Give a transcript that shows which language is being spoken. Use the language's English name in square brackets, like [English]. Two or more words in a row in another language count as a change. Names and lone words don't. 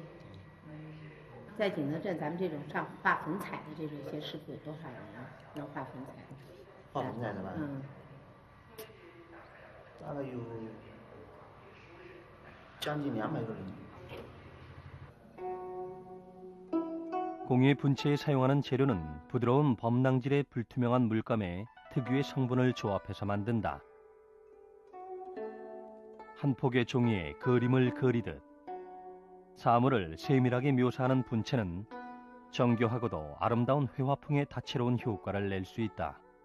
[Chinese] 在景德镇，咱们这种上画粉彩的这种一些师傅有多少人啊？能画粉彩？画粉彩的吧？大概有将近200个人。 [Korean] 공예 분체에 사용하는 재료는 부드러운 범랑질의 불투명한 물감에 특유의 성분을 조합해서 만든다. 한 폭의 종이에 그림을 그리듯 사물을 세밀하게 묘사하는 분체는 정교하고도 아름다운 회화풍의 다채로운 효과를 낼 수 있다.